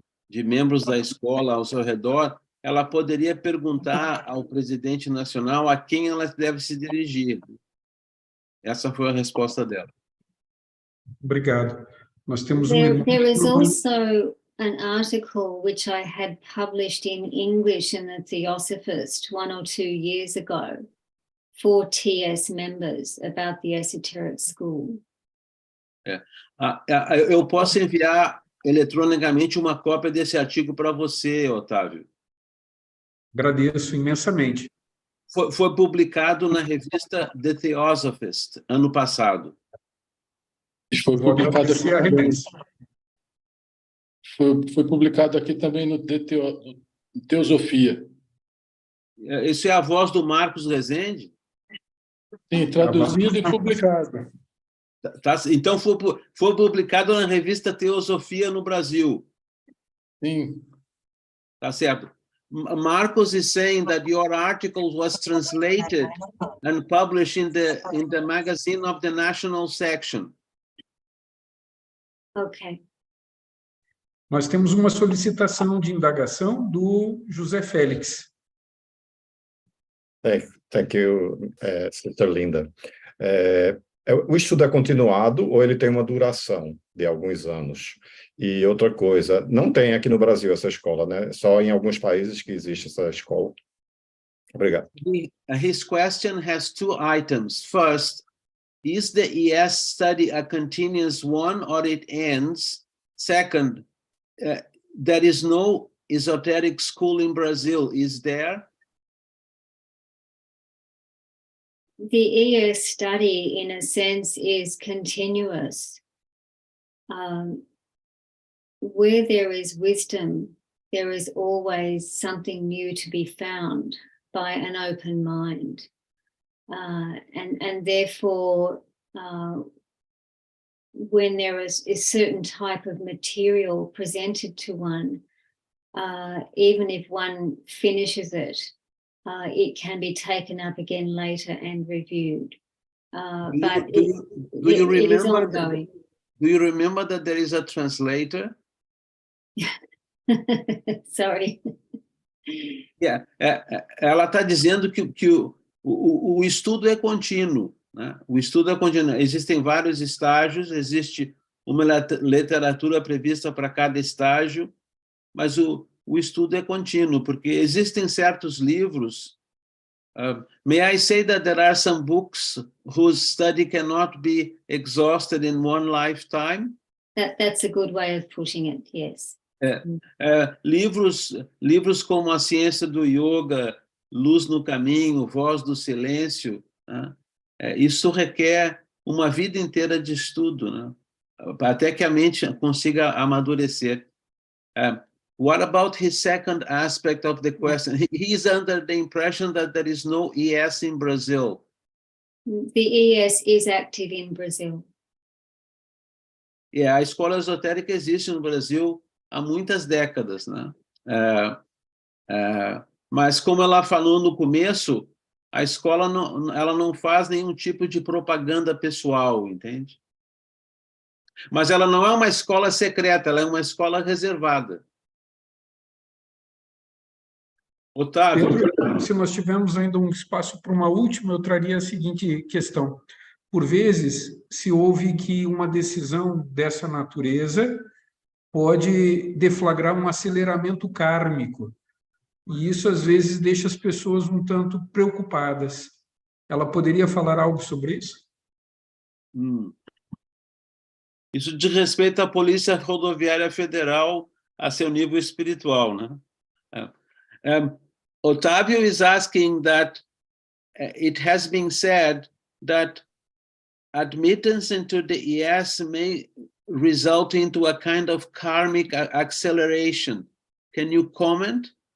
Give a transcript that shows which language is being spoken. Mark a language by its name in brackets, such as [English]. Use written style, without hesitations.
[Portuguese] de membros da escola ao seu redor, ela poderia perguntar ao presidente nacional a quem ela deve se dirigir. Essa foi a resposta dela. Obrigado. Nós temos [English] There is also an article which I had published in English in the Theosophist 1 or 2 years ago for TS members about the esoteric school. [Portuguese] Eu posso enviar eletronicamente uma cópia desse artigo para você, Otávio. Agradeço imensamente. Foi publicado na revista The Teosophist, ano passado. Foi publicado aqui, a remessa. foi publicado aqui também no Teosofia. Isso é a voz do Marcos Rezende? Sim, traduzido e publicado. Então, foi publicado na revista Teosofia no Brasil. Sim. Tá certo. [English] Marcos is saying that your article was translated and published in the magazine of the national section. Okay. [Portuguese] Nós temos uma solicitação de indagação do José Félix. [English] Thank you, Sister Linda. [Portuguese] O estudo é continuado ou ele tem uma duração de alguns anos? E outra coisa, não tem aqui no Brasil essa escola, né? Só em alguns países que existe essa escola. Obrigado. [English] His question has 2 items. First, is the ES study a continuous one or it ends? Second, there is no esoteric school in Brazil, is there? The ES study, in a sense, is continuous. Where there is wisdom, there is always something new to be found by an open mind. And therefore, when there is a certain type of material presented to one, even if one finishes it, it can be taken up again later and reviewed. But it is ongoing. Do you remember that there is a translator? Sorry. Yeah. [Portuguese] Ela está dizendo que o estudo é contínuo, né? O estudo é contínuo. Existem vários estágios, existe uma literatura prevista para cada estágio, mas o estudo é contínuo, porque existem certos livros. [English] May I say that there are some books whose study cannot be exhausted in one lifetime? That's a good way of putting it, yes. [Portuguese] Livros como A Ciência do Yoga, Luz no Caminho, Voz do Silêncio, né? Isso requer uma vida inteira de estudo, né? Até que a mente consiga amadurecer. [English] What about his second aspect of the question? He is under the impression that there is no ES in Brazil. The ES is active in Brazil. [Portuguese] A escola esotérica existe no Brasil há muitas décadas, né? Mas como ela falou no começo, a escola ela não faz nenhum tipo de propaganda pessoal, entende? Mas ela não é uma escola secreta, ela é uma escola reservada. Otávio. Pedro, se nós tivermos ainda um espaço para uma última, eu traria a seguinte questão. Por vezes, se ouve que uma decisão dessa natureza pode deflagrar um aceleramento kármico. E isso, às vezes, deixa as pessoas um tanto preocupadas. Ela poderia falar algo sobre isso? Isso diz respeito à Polícia Rodoviária Federal a seu nível espiritual, né? [English] Otávio is asking that it has been said that admittance into the ES may result into a kind of karmic acceleration. Can you comment?